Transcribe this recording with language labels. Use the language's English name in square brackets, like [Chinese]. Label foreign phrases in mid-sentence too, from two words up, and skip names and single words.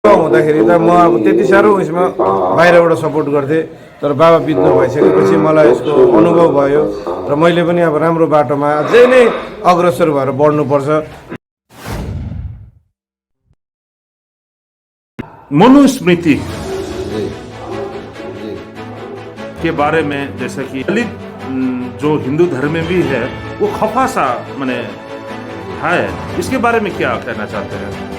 [Nepali] हुँदाखेरि त म अब त्यति साह्रो उयसमा बाहिरबाट सपोर्ट गर्थेँ, तर बाबा बित्नु भइसकेपछि मलाई यसको अनुभव भयो र मैले पनि अब राम्रो बाटोमा अझै नै अग्रसर भएर बढ्नुपर्छ। [Hindi] मनुस्मृति के बारे में, जैसा कि दलित जो हिंदू धर्म में भी है वो खफा सा माने है, इसके बारे में क्या कहना चाहते हैं?